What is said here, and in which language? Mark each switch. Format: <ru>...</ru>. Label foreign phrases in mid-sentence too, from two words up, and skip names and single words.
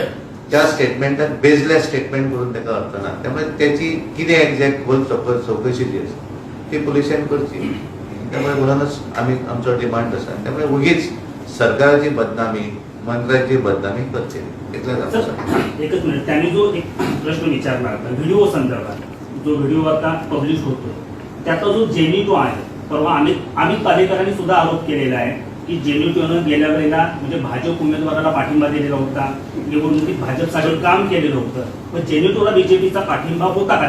<kok>त्या स्टेटमेंटाक</kok> <en>baseless statement</en> <kok>करून ताका अर्थ ना. त्यामुळे त्याची कितें एक्झॅक्ट खोल चवकशी जी आसा ती पुलिसांनी करची. त्यामुळे म्हणूनच आमी आमचो डिमांड आसा. त्यामुळे उगीच सरकाराची बदनामी, मंत्र्याची बदनामी करची इतलेंच आमचें सांगणें.</kok> <mr>एकच मिनिट, त्यांनी जो एक प्रश्न विचारला होता व्हिडिओ संदर्भात, जो व्हिडिओ आता पब्लिश होतो त्याचा जो जेनिटो आहे, परवा अमित पालेकरांनी सुद्धा आरोप केलेला आहे की जेनिटोनं गेल्या वेळेला म्हणजे भाजप उमेदवाराला पाठिंबा दिलेला होता, निवडणुकीत भाजपसाठी काम केलेलं होतं, पण जेनिटोला बीजेपीचा पाठिंबा होता का?</mr>